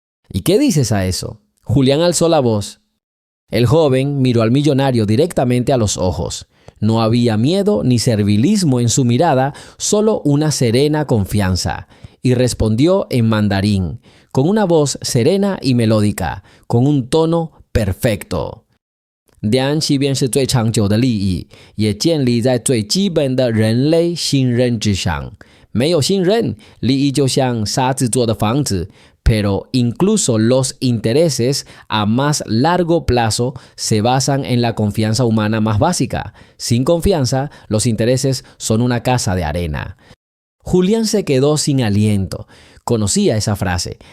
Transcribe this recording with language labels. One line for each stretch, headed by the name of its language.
Spanish: ¿Y qué dices a eso? Julián alzó la voz. El joven miró al millonario directamente a los ojos. No había miedo ni servilismo en su mirada, solo una serena confianza. Y respondió en mandarín, con una voz serena y melódica, con un tono perfecto.
Chinese: 两岸便是最长久的利益，也建立在最基本的人类信任之上。没有信任，利益就像沙子做的房子。
Spanish: Pero incluso los intereses a más largo plazo se basan en la confianza humana más básica. Sin confianza, los intereses son una casa de arena. Julián se quedó sin aliento. Conocía esa frase.